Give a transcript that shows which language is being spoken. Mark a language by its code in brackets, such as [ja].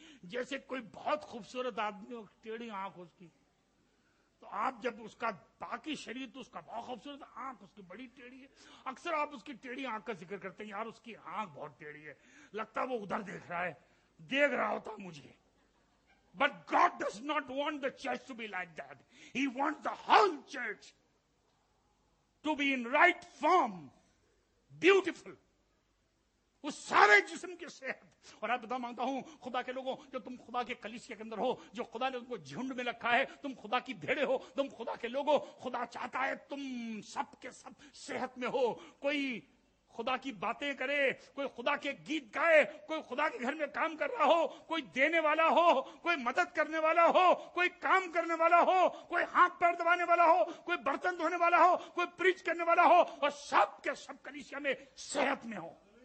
[hi] जैसे कोई बहुत खूबसूरत आदमी हो, टेढ़ी आंख हो उसकी, तो आप जब उसका बाकी शरीर तो उसका बहुत खूबसूरत, आंख उसकी बड़ी टेढ़ी है, अक्सर आप उसकी टेढ़ी आंख का जिक्र करते हैं, यार उसकी आंख बहुत टेढ़ी है, लगता है वो उधर देख रहा है, देख रहा होता मुझे। [en] But God does not want the church to be like that. He wants the whole church to be in right form, beautiful. [hi] उस सारे जिस्म की सेहत। और आप बता मांगता हूं खुदा के लोगों, जो तुम खुदा के कलीसिया के अंदर हो, जो खुदा ने तुमको झुंड में रखा है, तुम खुदा की भेड़े हो, तुम खुदा के लोगों, खुदा चाहता है तुम सब के सब सेहत में हो। कोई खुदा की बातें करे, कोई खुदा के गीत गाए, कोई खुदा के घर में काम कर रहा हो, कोई देने वाला हो, कोई मदद करने वाला हो, कोई काम करने वाला हो, कोई हाथ पैर दबाने वाला हो, कोई बर्तन धोने वाला हो, कोई प्रीच करने वाला हो, और सब के सब कलीसिया में सेहत में हो।